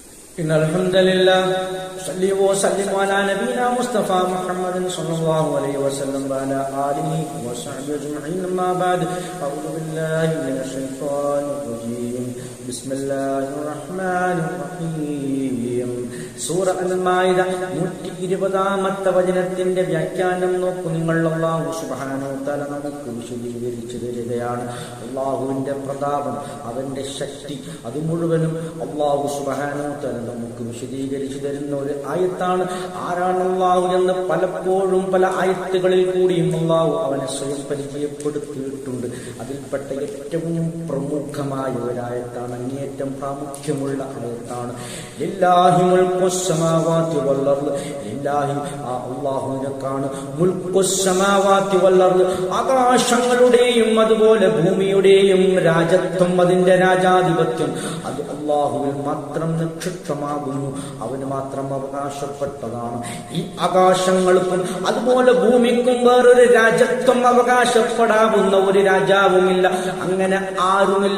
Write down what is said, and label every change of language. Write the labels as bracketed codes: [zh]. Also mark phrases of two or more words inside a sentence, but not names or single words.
[ar] إن الحمد لله صلى وسلم على نبينا مصطفى محمد صلى الله عليه وسلم وعلى آله وصحبه أجمعين. أما بعد أعوذ بالله من الشيطان الرجيم. بسم الله الرحمن الرحيم. [ml] സൂറ അൽ-മാഇദ 120-ാമത്തെ വചനത്തിന്റെ വ്യാഖ്യാനം നോക്കൂ നിങ്ങൾ. [ar] الله سبحانه وتعالى [ml] നമുക്ക് വിശദീകരിച്ചു തരികയാണ് അല്ലാഹുവിന്റെ പ്രതാപം, അവന്റെ ശക്തി, അത് മുഴുവനും [ar] الله سبحانه وتعالى [ml] നമുക്ക് വിശദീകരിച്ചു തരുന്ന ഒരു ആയത്താണ്. ആരാണ് അല്ലാഹു എന്ന് പലപ്പോഴും പല ആയത്തുകളിൽ കൂടിയും അല്ലാഹു അവനെ സ്വയം പരിചയപ്പെടുത്തിയിട്ടുണ്ട്. അതിൽപ്പെട്ട ഏറ്റവും പ്രമുഖമായ ഒരായത്താണ്, അങ്ങേയറ്റം പ്രാമുഖ്യമുള്ള ആയത്താണ് [ar] لله ملك السماوات والارض. [ml] ലില്ലാഹി അല്ലാഹുവിനേക്കാണ് [ar] ملك السماوات والارض, [ml] ആകാശങ്ങളുടെയും അതുപോലെ ഭൂമിയുടെയും രാജത്വം, അതിന്റെ രാജാധിപത്യം അത് അല്ലാഹുവിൽ മാത്രം നിക്ഷിപ്തമാകുന്നു, അവന് മാത്രം അവകാശപ്പെട്ടതാണ്. ഈ ആകാശങ്ങൾക്കും അതുപോലെ ഭൂമിക്കും വേറൊരു രാജത്വം അവകാശപ്പെടാവുന്ന ഒരു രാജാവുമില്ല, അങ്ങനെ ആരുമില്ല.